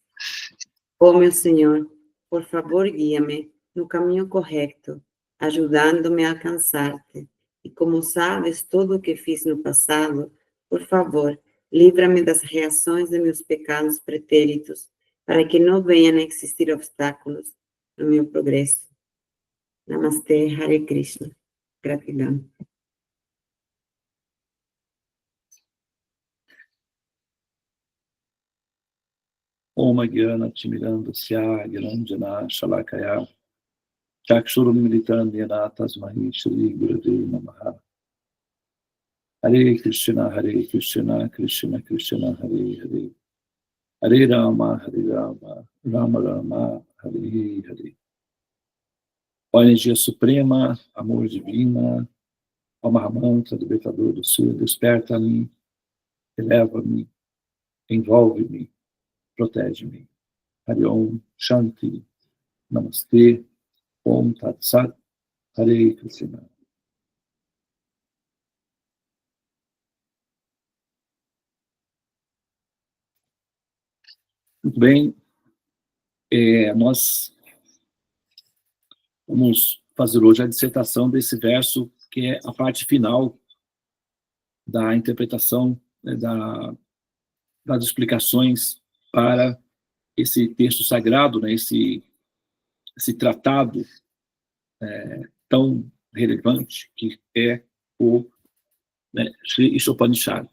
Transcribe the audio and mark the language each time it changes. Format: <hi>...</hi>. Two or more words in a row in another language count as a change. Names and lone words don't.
<pt>Ó meu Senhor, por favor, guia-me no caminho correto, ajudando-me a alcançar-te. E como sabes tudo o que fiz no passado, por favor, livra-me das reações de meus pecados pretéritos, para que não venham a existir obstáculos no meu progresso. Namastê,</pt> <sa>Hare Krishna. Gratidão. Om Gyana Timirandasya Gyananjana Shalakaya Chakshurum Militandhyana Tasmahi Shri Gurave Namaha. Hare Krishna, Krishna Krishna, Hare Hare. Hare Rama, Rama Rama, Hare Hare.</sa> <pt>Ó energia suprema, amor divina, ó Mahamantra, libertador do ser, desperta-me, eleva-me, envolve-me, protege-me.</pt> <sa>Hare Om, Shanti, Namastê, Om Tat Sat, Hare Krishna.</sa> <pt>Muito bem, nós vamos fazer hoje a dissertação desse verso, que é a parte final da interpretação, né, das explicações para esse texto sagrado, né, esse tratado tão relevante que é o, né, Sri Ishopanishad.</pt>